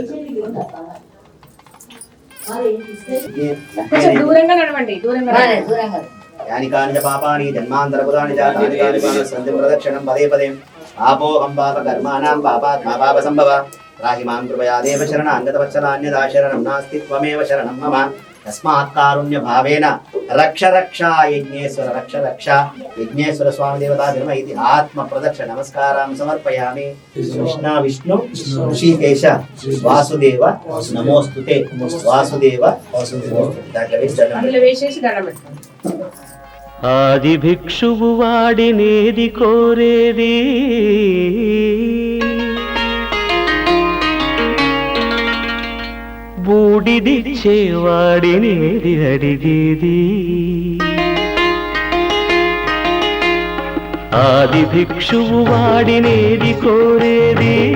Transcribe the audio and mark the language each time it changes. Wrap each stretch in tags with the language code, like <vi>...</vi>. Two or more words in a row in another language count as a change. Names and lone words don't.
<te>దూరంగా నడవండి దూరంగా</te> <sa>यानि कानि च पापानि जन्मान्तरकृतानि च तानि कानि सन्ति प्रदक्षिणं पदे पदे पापोऽहं पापकर्माणां पापात्मा पापसम्भव राहि मां कृपया देव शरणाङ्गतवत्सलान्यदा शरणं नास्ति त्वमेव शरणं मम तस्मात् कारुण्य भावेन रक्ष रक्षा यज्ञेश्वर रक्ष रक्षा यज्ञेश्वर स्वामी देवता धर्म इति आत्म प्रदक्ष नमस्कारां समर्पयामि कृष्ण विष्णु ऋषिकेश वासुदेव नमोस्तुते वासुदेव</sa> <te>అందులో వేసేసి దండం పెట్టుకోండి. ఆది భిక్షువు వాడినేది కోరేది బూడిదిచ్చేవాడినేది అడిగేది ఆది భిక్షువు వాడినేది కోరేది</te>